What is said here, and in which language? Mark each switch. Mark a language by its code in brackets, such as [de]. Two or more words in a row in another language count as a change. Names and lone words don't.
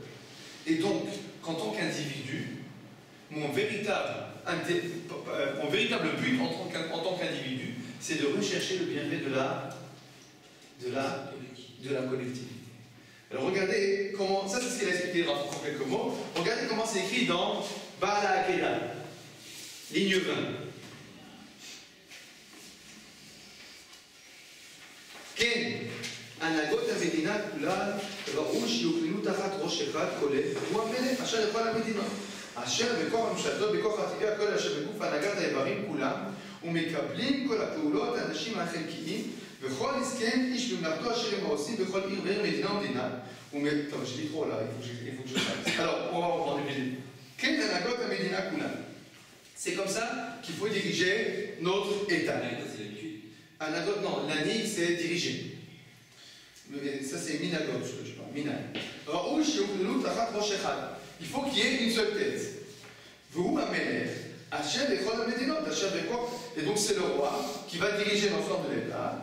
[fr] Et donc, qu'en tant qu'individu, mon véritable but en tant qu'individu, c'est de rechercher le bienfait de la collectivité. Alors regardez comment, ça c'est ce qu'il a expliqué Rav Kook en quelques mots, regardez comment c'est écrit dans Ba'ala Akela, ligne 20. [he] כן, הנהגות המדינה כולה ראו שיוכללו תחת ראש אחד כולל, הוא המלך אשר לכל המדינות. אשר בכוח ממשלתו, בכוח הטבעי הכל אשר בגוף הנהגת האיברים כולם, ומקבלים כל הפעולות האנשים החלקיים, וכל הסכם איש במלאכתו אשר הם עושים בכל עיר ועיר מדינה ומדינה. טוב, [fr] je vais trop là, il faut que je fasse. Alors, on va reprendre le début. [he] כן, הנהגות המדינה כולה. [fr] C'est comme ça qu'il faut diriger notre État. Anagot, non, l'ani c'est diriger. Mais ça c'est minagot, ce que je parle, minag. Il faut qu'il y ait une seule tête. Et donc c'est le roi qui va diriger l'ensemble de l'État.